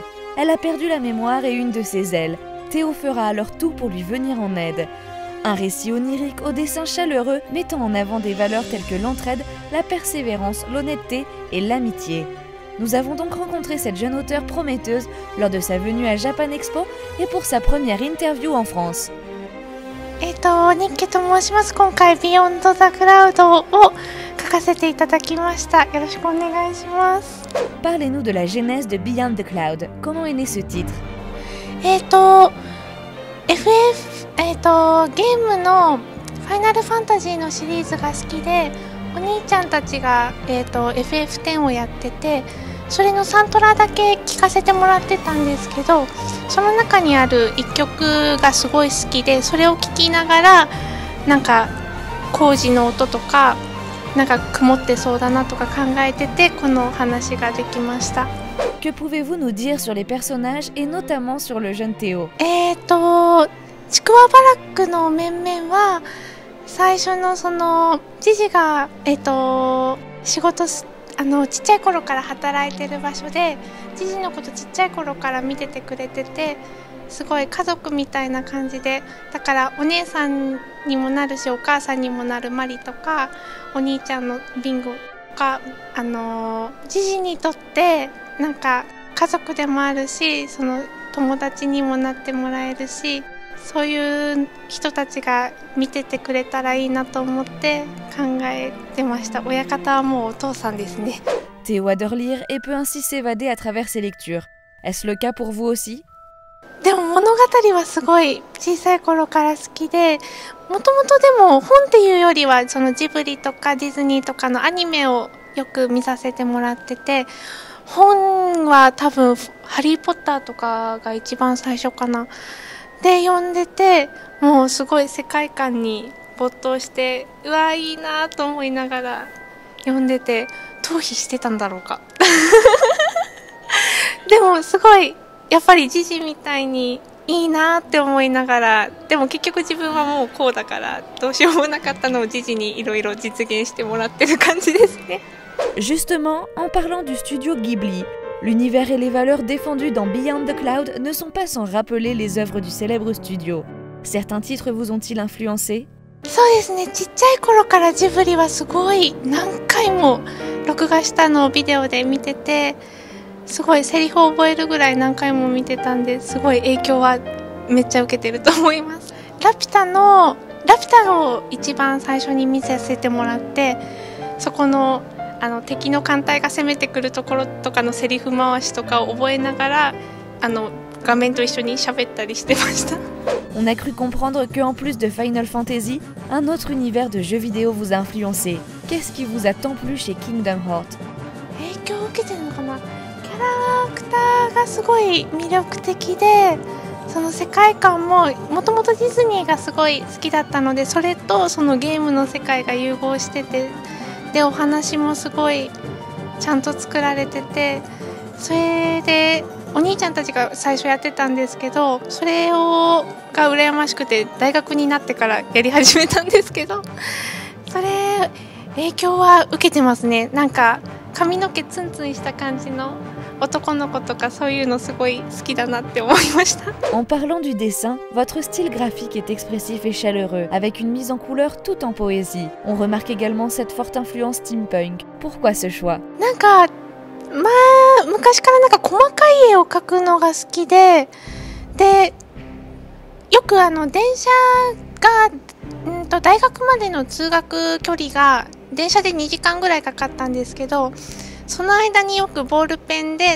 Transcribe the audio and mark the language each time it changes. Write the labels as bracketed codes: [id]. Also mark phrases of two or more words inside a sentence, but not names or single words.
[fr] Elle a perdu la mémoire et une de ses ailes. Théo fera alors tout pour lui venir en aide. Un récit onirique au dessin chaleureux, mettant en avant des valeurs telles que l'entraide, la persévérance, l'honnêteté et l'amitié. Nous avons donc rencontré cette jeune auteure prometteuse lors de sa venue à Japan Expo et pour sa première interview en France. [ja] ニッケと申します。今回ビヨンドザクラウドを書かせていただきました。よろしくお願いします。 [fr] Parlez-nous de la genèse de Beyond the Cloud. Comment est né ce titre? [ja] FF ゲームのファイナルファンタジーのシリーズが好きで、お兄ちゃんたちがFF10 をやってて、それのサントラだけ聴かせてもらってたんですけど、その中にある一曲がすごい好きで、それを聴きながらなんか工事の音とかなんか曇ってそうだなとか考えてて、この話ができました。 [fr] Que pouvez-vous nous dire sur les personnages et notamment sur le jeune Théo? [ja] ちくわバラックの面々は最初のそのジジが仕事ちっちゃい頃から働いてる場所で、ジジのことちっちゃい頃から見ててくれてて、すごい家族みたいな感じで、だからお姉さんにもなるしお母さんにもなるマリとか、お兄ちゃんのビンゴがジジにとってなんか家族でもあるし、その友達にもなってもらえるし、そういう人たちが見ててくれたらいいなと思って考えてました。親方はもうお父さんですね。 [fr] Théo adore lire et peut ainsi s'évader à travers ses lectures. Est-ce le cas pour vous aussi? [ja] でも物語はすごい小さい頃から好きで、もともとでも本っていうよりはそのジブリとかディズニーとかのアニメをよく見させてもらってて、本は多分ハリーポッターとかが一番最初かなで読んでて、もうすごい世界観に没頭して、うわいいなと思いながら読んでて、逃避してたんだろうか。でもすごいやっぱりジジみたいにいいなって思いながら、でも結局自分はもうこうだからどうしようもなかったのをジジにいろいろ実現してもらってる感じですね。 [fr] Justement, en parlant du studio Ghibli, l'univers et les valeurs défendues dans Beyond the Cloud ne sont pas sans rappeler les œuvres du célèbre studio. Certains titres vous ont-ils influencé? [ja] そうですね、ちっちゃい頃からジブリはすごい何回も録画したのをビデオで見てて、すごいセリフを覚えるぐらい何回も見てたんで、すごい影響はめっちゃ受けてると思います。ラピュタを一番最初に見させてもらって、そこの敵の艦隊が攻めてくるところとかのセリフ回しとかを覚えながら画面と一緒に喋ったりしてました。 [fr] On a cru comprendre que en plus de Final Fantasy, un autre univers de jeux vidéo vous a influencé. Qu'est-ce qui vous a tant plu chez Kingdom Hearts? [ja] 影響を受けてるのかな。キャラクターがすごい魅力的で、その世界観ももともとディズニーがすごい好きだったので、それとそのゲームの世界が融合してて、でお話もすごいちゃんと作られてて、それでお兄ちゃんたちが最初やってたんですけど、それが羨ましくて大学になってからやり始めたんですけど、それ影響は受けてますね。なんか髪の毛ツンツンした感じの男の子とかそういうのすごい好きだなって思いました。 [fr] En parlant du dessin, votre style graphique est expressif et chaleureux, avec une mise en couleur tout en poésie. On remarque également cette forte influence steampunk. Pourquoi ce choix? [ja] なんか昔からなんか細かい絵を描くのが好きで、よく電車が大学までの通学距離が電車で2時間ぐらいかかったんですけど、その間によくボールペンで